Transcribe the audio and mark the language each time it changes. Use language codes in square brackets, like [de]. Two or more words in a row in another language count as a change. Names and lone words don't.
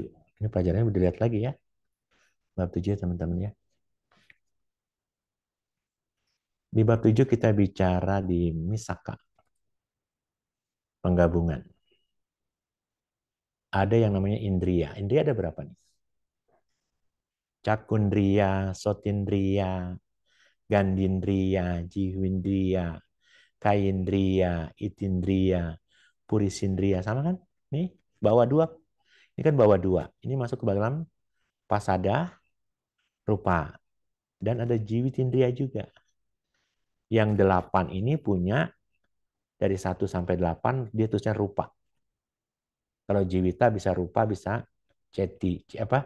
[id] Ini pelajarannya dilihat lagi ya. Bab 7 ya teman-teman ya. Di bab 7 kita bicara di misaka, penggabungan. Ada yang namanya indria. Indria ada berapa nih? [pi] Cakundria, sotindria, gandindria, jihwindria, kaindria, itindria, purisindria. [id] Sama kan? Nih, bawa 2. Ini kan bawa 2. Ini masuk ke dalam pasada, rupa. Dan ada jiwitindria juga. Yang 8 ini punya dari 1 sampai 8, dia tulisnya rupa. Kalau jiwita bisa rupa, bisa ceti, apa?